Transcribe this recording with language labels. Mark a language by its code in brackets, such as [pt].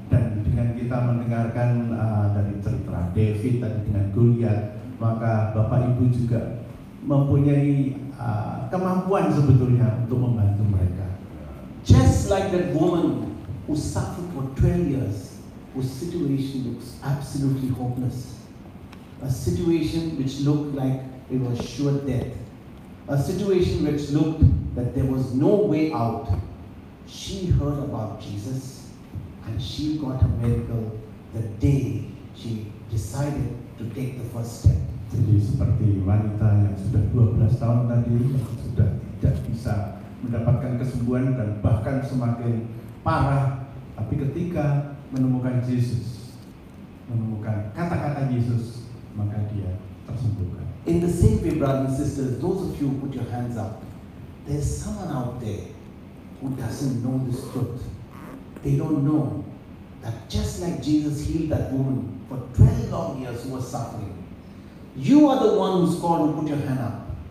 [id] Dan dengan kita mendengarkan dari cerita David tadi dengan Goliat, maka Bapak Ibu juga mempunyai kemampuan sebetulnya untuk membantu mereka. [en] Just like that woman who suffered for 12 years, whose situation looks absolutely hopeless. A situation which looked like it was sure death. A situation which looked that there was no way out. She heard about Jesus and she got a miracle the day she decided to take the first step. [id] Jadi seperti wanita yang sudah 12 tahun tadi yang sudah tidak bisa mendapatkan kesembuhan dan bahkan semakin parah, tapi ketika menemukan Yesus, menemukan kata-kata Yesus, maka dia tersembuhkan. [en] In the same way, brothers and sisters, those of you who put your hands up, there's someone out there who doesn't know this truth. They don't know that just like Jesus healed that woman for 12 long years who was suffering, you are the one who's called to put your hand up.